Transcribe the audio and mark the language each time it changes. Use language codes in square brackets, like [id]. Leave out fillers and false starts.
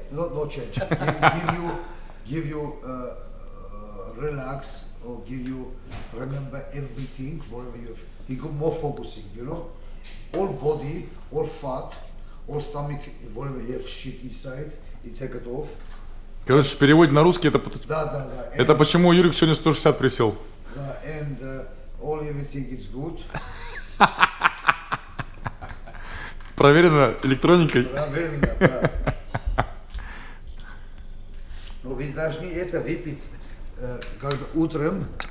[en] No change. give you relax or give you remember everything, whatever you have. He got more focusing, you know. All body, all fat, all stomach, whatever you have shit inside, you take it off. [ru] Короче, в переводе на русский это... Да. Это почему Юрик сегодня 160 присел. [en] Да, and all everything is good. [ru] Проверено электроникой. Проверено, да. Но вы должны это выпить, когда утром.